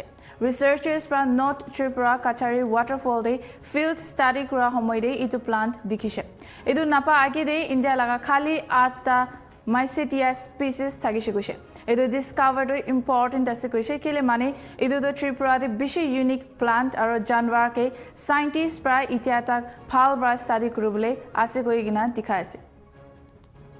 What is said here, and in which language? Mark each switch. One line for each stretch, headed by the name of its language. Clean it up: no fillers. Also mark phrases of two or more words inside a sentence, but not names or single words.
English: Researchers from
Naga Pidgin: North Tripura Kachari waterfall de
English: field study
Naga Pidgin: kura homoy de itu plant dikise. Itu napa age de India laga khali 8ta Mycetia species thagise guse. Itu discovered important ase guse kele mane itu do Tripura de bishi
English: unique plant
Naga Pidgin: aro janwar ke scientists pra itiata phal bra study kurubole ase goigina dikhaise.